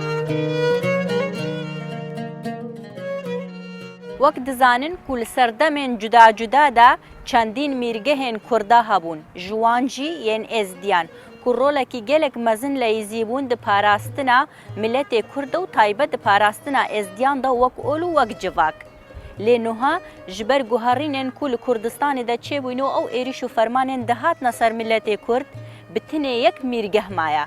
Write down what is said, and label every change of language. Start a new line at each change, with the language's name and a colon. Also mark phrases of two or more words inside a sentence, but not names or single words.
Kurdish: وەک دەزانن کو لە سەردەمێن جودا جودادا چەندین میرگەهێن کووردا هەبوون ژوانجی یان ئێزدیان ku rolekî gelek mezin lê yîzîbûn di parastina milletê Kurd û taybet di parastina êzdiyan da wek ol û wek civak. Lê niha ji ber guherînên ku li Kurdistanê de çêbûn û ew êrîş û fermanên dihatine ser milletê Kurd bi tinê yek mîrgeh maye.